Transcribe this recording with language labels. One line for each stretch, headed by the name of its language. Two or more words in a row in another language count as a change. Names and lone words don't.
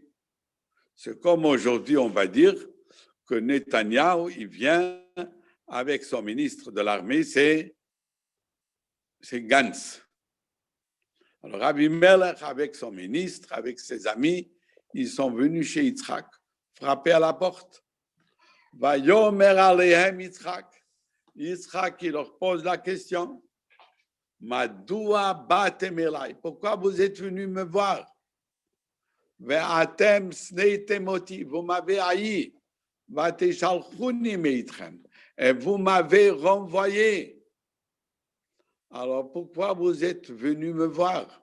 French: C'est comme aujourd'hui, on va dire que Netanyahou, il vient avec son ministre de l'armée, c'est Gantz. Alors, Abimelech, avec son ministre, avec ses amis, ils sont venus chez Yitzhak, frapper à la porte.
Hebrew: ויאמר אליהם יצחק.
French: Yitzhak, il leur pose la question.
Hebrew: מדוע באתם אלי.
French: Pourquoi vous êtes venus me voir?
Hebrew: ואתם שנאתם אותי.
French: Vous m'avez haï.
Hebrew: ותשלחוני מאתכם.
French: Et vous m'avez renvoyé. Alors, pourquoi vous êtes venus me voir?